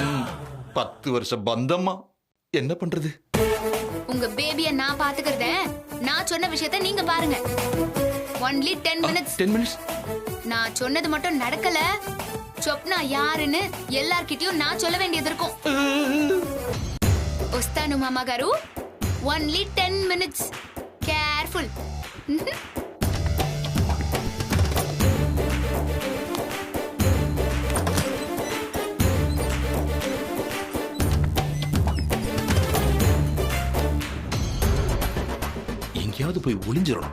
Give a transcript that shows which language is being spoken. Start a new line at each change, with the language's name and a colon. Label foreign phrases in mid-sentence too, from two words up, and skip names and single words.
Tamil: 10 வருஷம் பந்தம்மா, என்ன பண்றது? உங்க பேபிய நான் பாத்துக்கிறத நான் சொன்ன விஷயத்த நீங்க பாருங்க.
English: ஒன்லி 10 minutes. 10 minutes.
Tamil: நான் சொன்னது மட்டும் நடக்கல, சொப்னா யாருன்னு எல்லார்கிட்டயும் நான் சொல்ல வேண்டியது இருக்கும்.
Telugu: వస్తాను మామ గారు.
English: only 10 minutes.
Telugu: కేర్ఫుల్.
Tamil: எங்கேயாவது போய் ஒளிஞ்சிடணும்.